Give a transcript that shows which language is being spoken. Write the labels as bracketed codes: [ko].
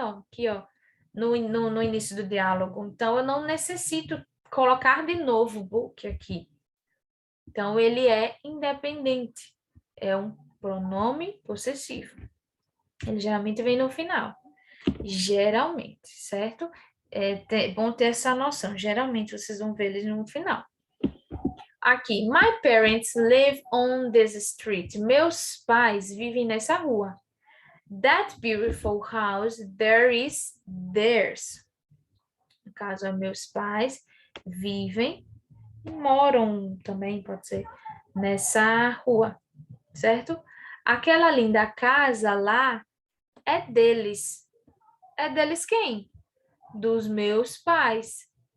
[pt] Aqui, ó, no início do diálogo. Então, eu não necessito colocar de novo book aqui. Então, ele é independente. É um pronome possessivo. Ele geralmente vem no final. Geralmente, certo? É bom ter essa noção. Geralmente, vocês vão ver eles no final. Aqui, [en] my parents live on this street. [pt] Meus pais vivem nessa rua. [en] That beautiful house there is theirs. [pt] No caso, é meus pais vivem, moram também, pode ser, nessa rua, certo? Aquela linda casa lá é deles. É deles quem? Dos meus pais.